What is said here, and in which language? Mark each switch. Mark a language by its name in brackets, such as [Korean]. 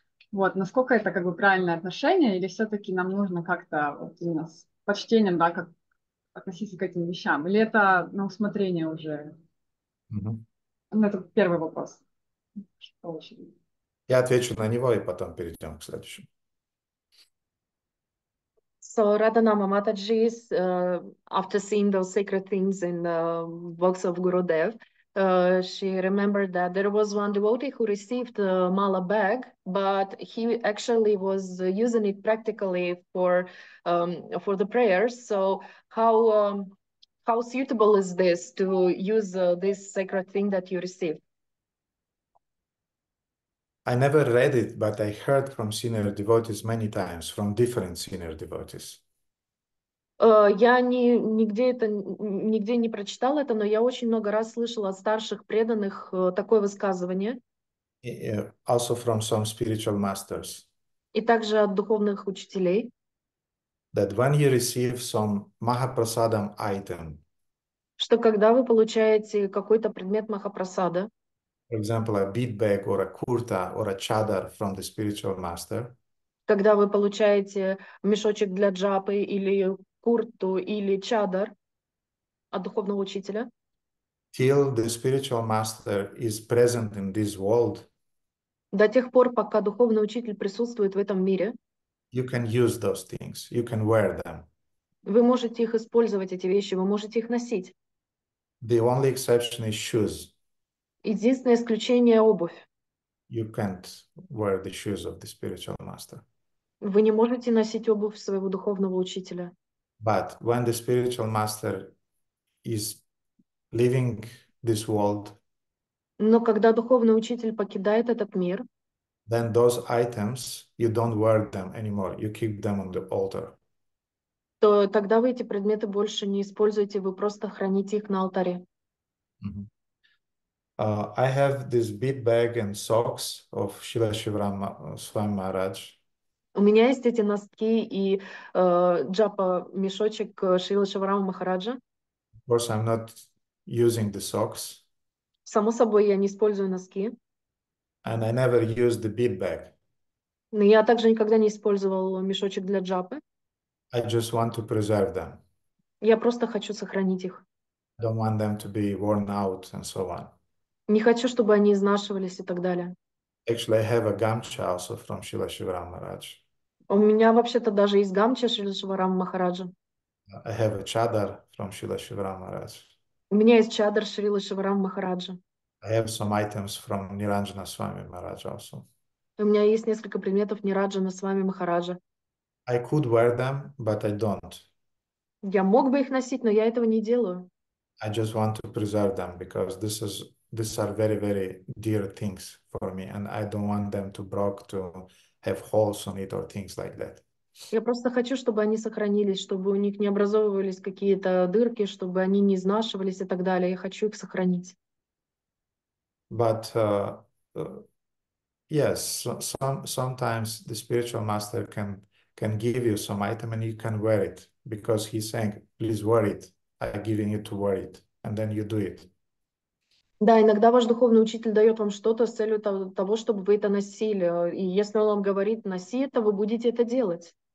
[Russian] Вот, насколько это как бы правильное отношение, или все-таки нам нужно как-то вот, именно с почтением, да, как относиться к этим вещам, или это на усмотрение уже? Ну, это первый вопрос. Я отвечу на него и потом перейдем к следующему. [English] So Radhanama Mataji, after seeing those sacred things in the works of Gurudev, she remembered that there was one devotee who received a mala bag, but he actually was using it practically for the prayers. So how suitable is this to use this sacred thing that you received? I never read it, but I heard from senior devotees many times, from different senior devotees. [Russian] Я нигде не прочитала это, но я очень много раз слышала от старших преданных такое высказывание. [English] Also from some spiritual masters. [Russian] И также от духовных учителей. [English] That when you receive some Mahaprasadam item, [Russian] что когда вы получаете какой-то предмет Махапрасада, [English] for example, a bead bag or a kurta or a chadar from the spiritual master, [Russian] когда вы получаете мешочек для джапы или курту или чадар от духовного учителя, [English] till the spiritual master is present in this world, [Russian] до тех пор, пока духовный учитель присутствует в этом мире, [English] you can use those things, you can wear them. [Russian] вы можете их использовать, эти вещи, вы можете их носить. [English] The only exception is shoes. [Russian] Единственное исключение — обувь. [English] You can't wear the shoes of the spiritual master. [Russian] Вы не можете носить обувь своего духовного учителя. [English] But when the spiritual master is leaving this world, [Russian] Но когда духовный учитель покидает этот мир, [English] then those items, you don't wear them anymore. You keep them on the altar. [Russian] то тогда вы эти предметы больше не используете, вы просто храните их на алтаре. [English] I have this bead bag and socks of Srila Shivaram Swami Maharaj. [Russian] У меня есть эти носки и джапа мешочек Шрила Шиварама Махараджа. [English] Of course, I'm not using the socks. [Russian] Само собой, я не использую носки. [English] And I never used the bead bag. [Russian] Но я также никогда не использовал мешочек для джапы. [English] I just want to preserve them. [Russian] Я просто хочу сохранить их. [English] I don't want them to be worn out and so on. [Russian] Не хочу, чтобы они изнашивались и так далее. [English] Actually, I have a gamcha also from Srila Shivaram Maharaj. [Russian] У меня вообще-то даже есть гамча Шрила Шиварама Махараджа. [English] I have a chadar from Srila Shivaram Maharaj. [Russian] У меня есть чадар Шрила Шиварама Махараджа. [English] I have some items from Niranjana Swami Maharaj also. [Russian] У меня есть несколько предметов Нираджана с вами Махараджа. [English] I could wear them, but I don't. [Russian] Я мог бы их носить, но я этого не делаю. [English] I just want to preserve them because these are very, very dear things for me, and I don't want them to break, to have holes on it or things like that. [Russian] Я просто хочу, чтобы они сохранились, чтобы у них не образовывались какие-то дырки, чтобы они не изнашивались и так далее. Я хочу их сохранить. [English] But yes, sometimes the spiritual master can give you some item and you can wear it because he's saying, please wear it. I'm giving you to wear it, and then you do it. [Russian] Да, иногда ваш духовный учитель дает вам что-то с целью того, чтобы вы это носили. И если он вам говорит, носи это, вы будете это делать.